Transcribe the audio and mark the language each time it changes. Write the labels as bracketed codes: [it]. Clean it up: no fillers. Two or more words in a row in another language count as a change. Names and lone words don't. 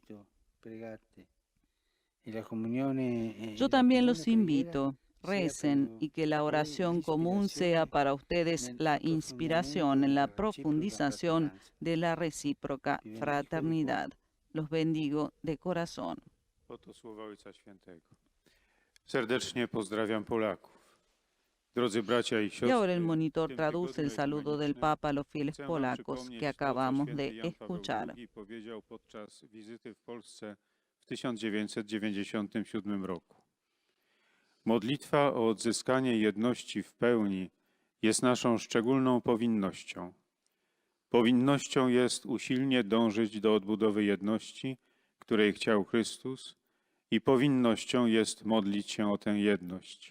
[es] Yo también los invito, recen y que la oración común sea para ustedes la inspiración en la profundización de la recíproca fraternidad. Los bendigo de corazón. [pl] Oto słowa Ojca Świętego. Serdecznie pozdrawiam Polaków. Drodzy bracia i siostry, [es] Y ahora el monitor traduce el saludo del Papa a los fieles polacos que acabamos de escuchar. [pl] Powiedział podczas wizyty w Polsce w 1997 roku. Modlitwa o odzyskanie jedności w pełni jest naszą szczególną powinnością. Powinnością jest usilnie dążyć do odbudowy jedności, której chciał Chrystus, i powinnością jest modlić się o tę jedność.